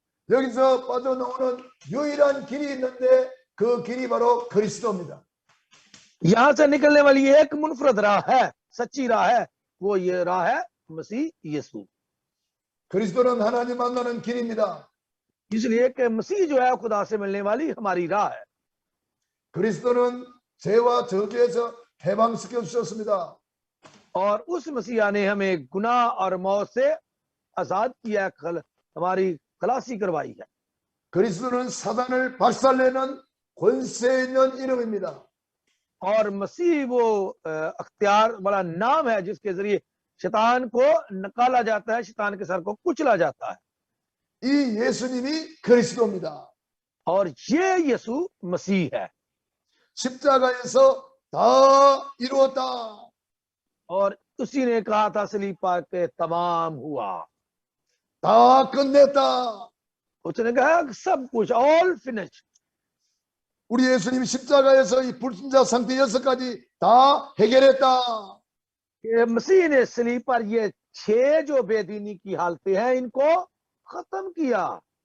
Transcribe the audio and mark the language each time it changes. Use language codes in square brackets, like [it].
[ko] 여기서 빠져나오는 유일한 길이 있는데 그 길이 바로 그리스도입니다. [hi] यहाँ से निकलने वाली एक मुनफरद राह है सच्ची राह है वो ये राह है मसीह यीशु [ko] 그리스도는 하나님 만나는 길입니다. [hi] इसलिए कि मसीह जो है खुदा से मिलने वाली हमारी राह है [ko] 그리스도는 죄와 저주에서 해방시켜 주셨습니다. [hi] और उस मसीहा ने हमें गुनाह और मौत से आजाद किया हमारी खलासी करवाई है [ko] 그리스도는 사단을 박살내는 권세 있는 이름입니다. [hi] और मसीह वो अख्तियार वाला नाम है जिसके जरिए शैतान को निकाला जाता है शैतान के सर को कुचला जाता है [ko] 이 예수님이 그리스도입니다. [hi] और ये यीशु मसीह है [ko] 십자가에서 다 이루었다. [hi] और उसी ने कहा था सलीब पर के तमाम हुआ [ko] 다 끝냈다. [hi] उसने कहा सब कुछ [en] all finish [ko] 우리 예수님이 십자가에서 이 불신자 상태 6가지 다 해결했다. [hi] मसीह ने सलीब पर ये 6 जो बेदीनी की हालतें हैं इनको खत्म किया